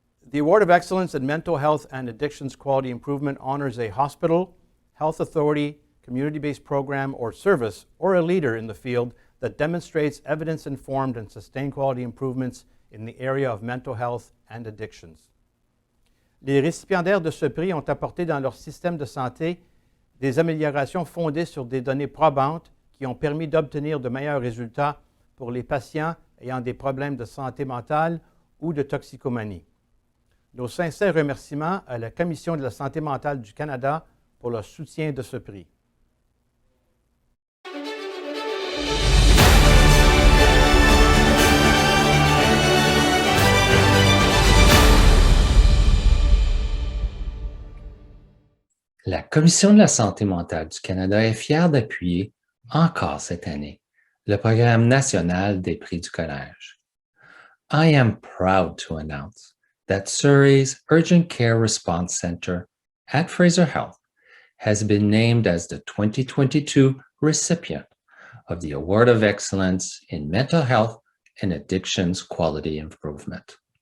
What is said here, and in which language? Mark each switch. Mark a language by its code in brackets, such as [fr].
[en] The Award of Excellence in Mental Health and Addictions Quality Improvement honors a hospital, health authority, community-based program or service, or a leader in the field that demonstrates evidence-informed and sustained quality improvements in the area of mental health and addictions. [fr] Les récipiendaires de ce prix ont apporté dans leur système de santé des améliorations fondées sur des données probantes qui ont permis d'obtenir de meilleurs résultats pour les patients ayant des problèmes de santé mentale ou de toxicomanie. Nos sincères remerciements à la Commission de la santé mentale du Canada pour leur soutien de ce prix. La Commission de la santé mentale du Canada est fière d'appuyer, encore cette année, le programme national des Prix du Collège. [en] I am proud to announce that Surrey's Urgent Care Response Center at Fraser Health has been named as the 2022 recipient of the Award of Excellence in Mental Health and Addictions Quality Improvement.